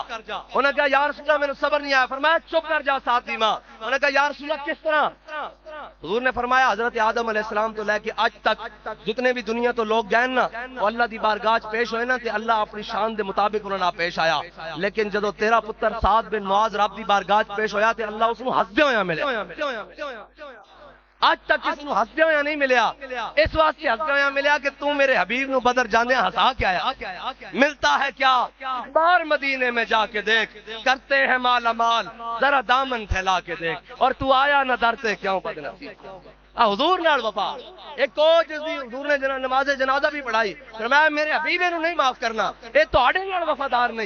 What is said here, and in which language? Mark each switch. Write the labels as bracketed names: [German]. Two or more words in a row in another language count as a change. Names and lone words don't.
[Punjabi] انہوں نے کہا [Arabic] یا رسول اللہ [Punjabi] میرے صبر نہیں آیا، فرمایا چپ کر جا سعد دی ماں۔ [Urdu] انہوں نے کہا [Arabic] یا رسول اللہ [Urdu] کس طرح؟ [Punjabi] حضور نے فرمایا حضرت آدم [Arabic] علیہ السلام [Punjabi] تو لے کے آج تک جتنے بھی دنیا تو لوگ گئے نا وہ اللہ دی بارگاہ پیش ہوئے نا تے اللہ اپنی شان دے مطابق انہوں نے پیش آیا، لیکن جدو تیرا پتر سعد بن معاذ رب دی بارگاہ پیش ہویا تے اللہ اس کو ہسدے ہویا ملے، آج تک اس کو ہسدے ہویا نہیں ملیا، اس واسطے ہسدے ہویا ملیا کہ تو میرے حبیب نو بدر جانے ہسا کے آیا۔ [Urdu] ملتا ہے کیا بار مدینے میں جا کے دیکھ، کرتے ہیں مالا مال ذرا دامن پھیلا کے دیکھ، اور تو آیا نہ ڈرتے کیوں بدنصیب۔ [Punjabi] حضور نال وفا ایک اور جس دی حضور نے نماز جنازہ بھی پڑھائی، فرمایا میرے حبیب نو نہیں معاف کرنا، اے تواڈے نال وفادار نہیں۔